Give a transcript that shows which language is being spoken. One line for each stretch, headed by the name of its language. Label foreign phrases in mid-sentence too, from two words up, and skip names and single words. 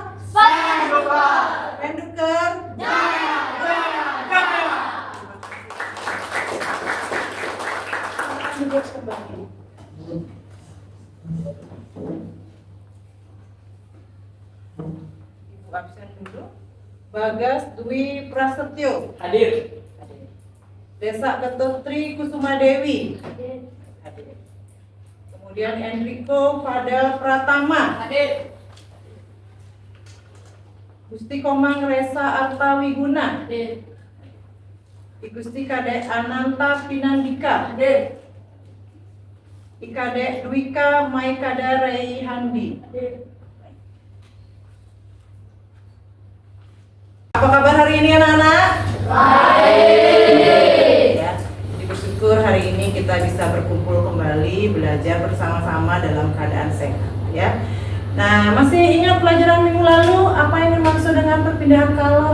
Indonesian: Penduker. Ibu absen dulu. Bagas Dwi Prasetyo. Hadir. Desa Ketutri Kusuma Dewi. Hadir. Kemudian Enrico Fadel Pratama. Hadir. Gusti Komang Resa Arta Wiguna. Hadir. Gusti Kadek Ananta Pinandika. Hadir. Kadek Dwika Maikada Reihandi. Hadir. Apa kabar hari ini anak-anak? Baik. Ya, jadi bersyukur hari ini kita bisa berkumpul kembali belajar bersama-sama dalam keadaan sehat ya. Nah, masih ingat pelajaran minggu lalu apa yang dimaksud dengan perpindahan kalor?